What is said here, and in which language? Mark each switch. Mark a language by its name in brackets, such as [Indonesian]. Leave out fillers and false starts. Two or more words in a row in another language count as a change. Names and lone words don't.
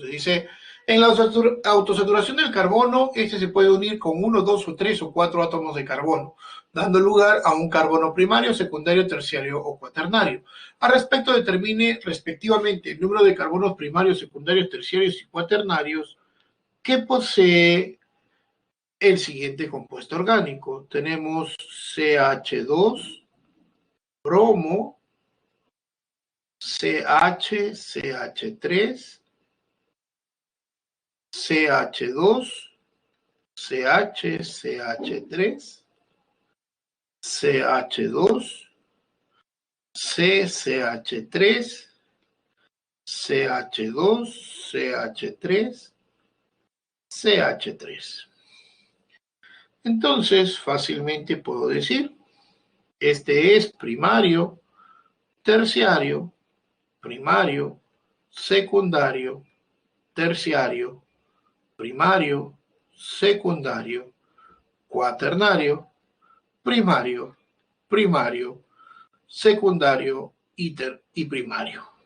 [Spanish] Dice, En la autosaturación del carbono, este se puede unir con 1, 2 o 3 o 4 átomos de carbono, dando lugar a un carbono primario, secundario, terciario o cuaternario. Al respecto, determine respectivamente el número de carbonos primarios, secundarios, terciarios y cuaternarios que posee el siguiente compuesto orgánico. Tenemos CH2, bromo, CH, CH3, CH2, CH, CH3, CH2, CCH3, CH2, CH3, CH3. Entonces, fácilmente puedo decir, este es primario, terciario, primario, secundario, terciario, primario, secundario, cuaternario, primario, primario, secundario y primario.